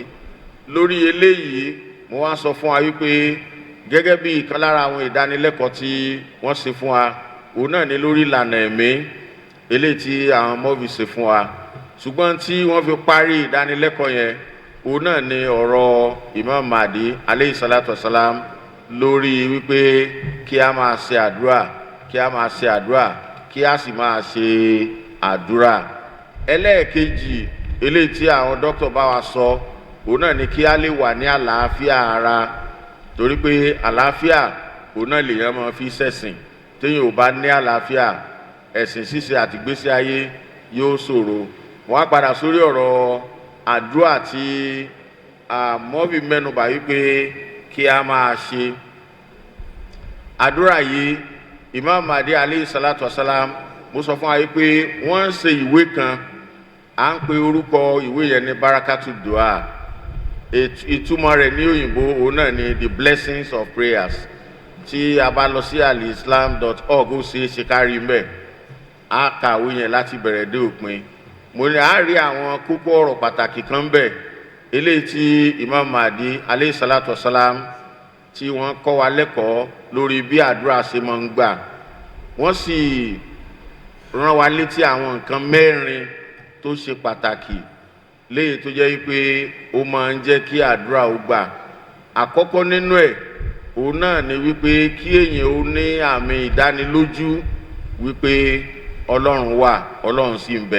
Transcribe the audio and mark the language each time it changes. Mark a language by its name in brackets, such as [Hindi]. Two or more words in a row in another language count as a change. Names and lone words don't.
[Yoruba] Lórí eléyìí mo wá sọ fún wa wípé gẹ́gẹ́ bí ìkan lára àwọn ìdánilẹ́kọ̀ọ́ tí wọ́n ṣe fún wa, òun náà ni lórí ìlànà ẹ̀mí eléyìí tí àwọn ọmọ fi ṣe fún wa. Ṣùgbọ́n tí wọ́n fi parí ìdánilẹ́kọ̀ọ́ yẹn, òun náà ni ọ̀rọ̀ Imam Mahdi [Arabic] عليه الصلاة والسلام [Yoruba] lórí wípé kí a máa ṣe àdúrà, kí a máa ṣe àdúrà, kí a sì máa ṣe àdúrà. Ẹlẹ́ẹ̀kejì eléyìí tí àwọn dókítà bá wa sọ, òun náà ni kí a lè wà ní àlàáfíà ara, torí pé àlàáfíà òun náà lèèyàn máa fi ṣẹ̀sìn. Téèyàn ò bá ní àlàáfíà, ẹ̀sìn ṣíṣe àti ìgbésí ayé yóò ṣòro. Wọ́n á padà sórí ọ̀rọ̀ àdúrà tí mọ́bì mẹ́nubà wípé kí a máa ṣe àdúrà yìí. [Arabic] Imam Mahdi عليه الصلاة والسلام, [Yoruba] mo sọ fún wa wípé wọ́n ń ṣe ìwé kan, à ń pe orúkọ ìwé yẹn ní Barakatu Dua. Ìtumọ̀ rẹ̀ ní òyìnbó òun náà ni [English] the blessings of prayers. [Yoruba] Tí a bá lọ sí alislam.org ó ṣe é ṣe kárí mbẹ̀, a kàwé yẹn láti bẹ̀rẹ̀ dé òpin. Mo ní a rí àwọn kókó ọ̀rọ̀ pàtàkì kan bẹ̀ eléyìí tí Imam Mahdi [Arabic] عليه الصلاة والسلام [Yoruba] tí wọ́n kọ́ wa lẹ́kọ̀ọ́ lórí bí àdúrà ṣe máa ń gbà. Wọ́n sì rán wa létí àwọn nǹkan mẹ́rin tó ṣe pàtàkì léyìí tó jẹ́ wípé ó máa ń jẹ́ kí àdúrà ó gbà. Àkọ́kọ́ nínú ẹ̀ òun náà ni wípé kí èèyàn ó ní àmì ìdánilójú wípé Ọlọ́run wà, Ọlọ́run sì ń bẹ.